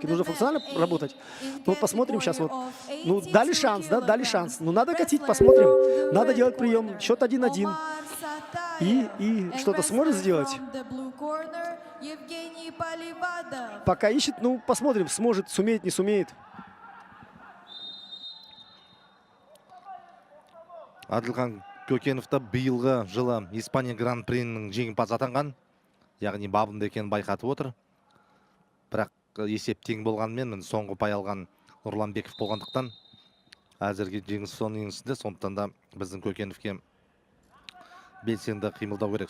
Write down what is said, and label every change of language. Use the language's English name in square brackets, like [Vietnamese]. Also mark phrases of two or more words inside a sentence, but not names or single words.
[Russian] Нужно функционально работать. Ну, посмотрим сейчас вот. Ну, дали шанс, да, дали шанс. Ну, надо катить, посмотрим. Надо делать прием. Счет 1-1. И что-то сможет сделать? Пока ищет, ну, посмотрим, сможет, сумеет, не сумеет. [Kazakh] Адылхан Көкенов та биылғы жылы Испания гран-принің жеңімпазы атанған, яғни бабында екенін байқатып отыр. Бірақ есеп тең болғанмен, соңғы пай алған Нұрланбеков болғандықтан әзірге жеңіс соның енісінде, сондықтан да біздің Көкеновке белсенді қимылдау керек.